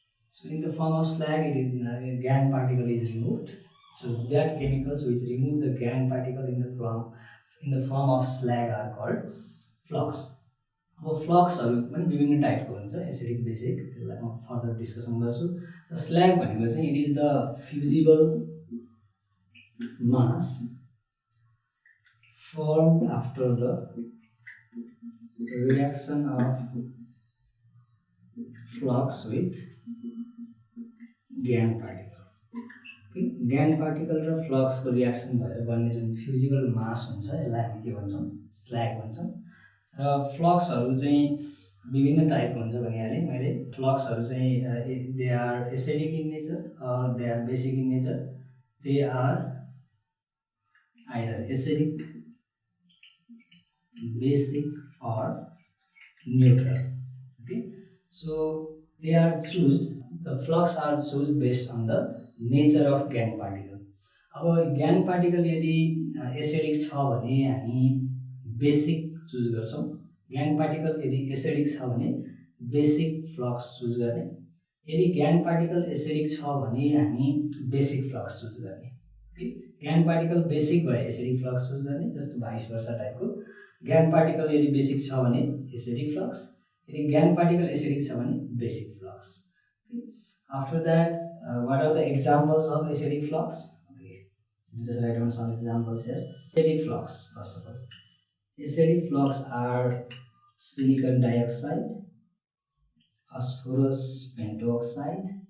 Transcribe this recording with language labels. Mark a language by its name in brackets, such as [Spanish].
[English] So in the form of slag, it is GAN particle is removed. So that chemicals which remove the GAN particle in the form of slag are called flux. [Nepali] अब फ्लक्सहरू पनि विभिन्न टाइपको हुन्छ, acidic basic, त्यसलाई म further discussion गर्छु. र स्ल्याग भनेको चाहिँ [English] It is the fusible mass formed after the reaction of flux with GAN particle. [Nepali] Okay, GAN particle र फ्लक्स को रिएक्सन भएर बन्ने जुन फ्युजिबल मास हुन्छ यसलाई हामी के भन्छौँ, स्ल्याग भन्छौँ. र फ्लक्सहरू चाहिँ विभिन्न टाइपको हुन्छ भनिहालेँ मैले. फ्लक्सहरू चाहिँ [English] They are acidic in nature, they are basic in nature, they are either acidic, basic or neutral. Okay, so they are chosen, the flux are chosen based on the nature of gang particle. [Nepali] अब gang particle यदि acidic छ भने हामी basic choose गर्छौं, gang particle यदि acidic छ भने basic flux choose गर्ने, यदि gang particle एसिडिक छ भने हामी बेसिक फ्लक्स चुज गर्ने। gang particle बेसिक भए एसिडिक फ्लक्स चुज गर्ने, जस्तो भाइस वर्सा टाइपको। gang particle यदि बेसिक छ भने एसिडिक फ्लक्स, यदि gang particle acidic छ भने basic flux. [English] Okay. After that, what are the examples of acidic flux? Okay, just write down some examples here. Acidic flux, first of all. Acidic flux are silicon dioxide, phosphorus pentoxide.